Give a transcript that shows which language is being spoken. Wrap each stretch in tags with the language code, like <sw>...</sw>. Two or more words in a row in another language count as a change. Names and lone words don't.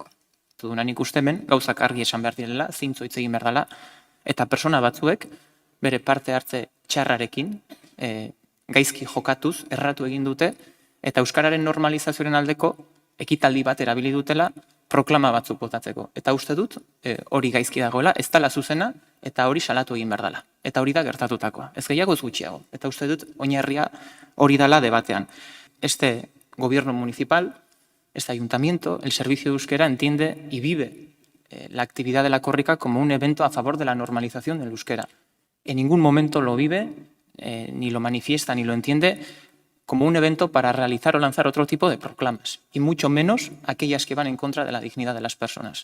<eu>Dudan ikusten ben, gauzak argi esan behar direla, zintzo hitz egin behar dela, eta persona batzuek bere parte hartze txarrarekin, gaizki jokatuz, erratu egin dute, eta euskararen normalizazioaren aldeko ekitaldi bat erabili dutela proklama batzuk botatzeko. Eta uste dut, hori gaizki dagoela, ez dela zuzena, eta hori salatu egin behar dela. Eta hori da gertatutakoa. Ez gehiago ez gutxiago. Eta uste dut, oinarria hori dela debatean.</eu> <es>Este gobierno municipal, este ayuntamiento, el servicio de euskera entiende y vive la actividad de la Korrika como un evento a favor de la normalización del euskera. En ningún momento lo vive, ni lo manifiesta, ni lo entiende como un evento para realizar o lanzar otro tipo de proclamas, y mucho menos aquellas que van en contra de la dignidad de las personas.</es>